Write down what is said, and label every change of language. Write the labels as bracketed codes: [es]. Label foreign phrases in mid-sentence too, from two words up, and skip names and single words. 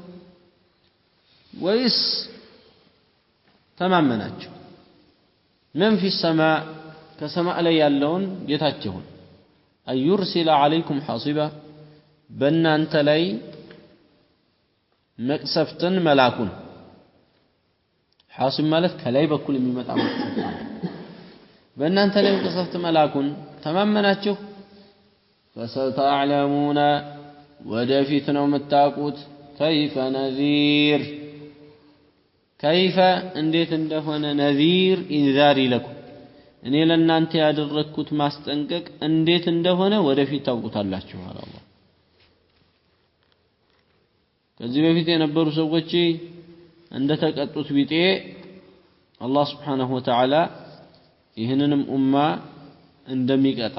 [am] ወይስ ተማመናችሁ [ar] من في السماء [am] ከሰማይ ላይ ያለውን ጌታችሁን [ar] أن يرسل عليكم حاصبا [am] በእናንተ ላይ መቅሰፍትን መላኩን حاصب ማለት ከላይ በኩል የሚመጣ መቅሰፍት በእናንተ ላይ መቅሰፍት መላኩን ተማመናችሁ فستعلمون ወደፊት ነው የምታውቁት [ar] كيف نذير كيف [am] እንዴት እንደሆነ [ar] نذير إنذاري لكم [am] እኔ ለእናንተ ያደረኩት ማስጠንቀቅ እንዴት እንደሆነ ወደፊት ታውቁታላችሁ አላህ ከዚህ በፊት የነበሩ ሰዎች እንደተቀጡት ቢጤ አላህ [ar] سبحانه وتعالى [am] ይህንንም ኡማ እንደሚቀጣ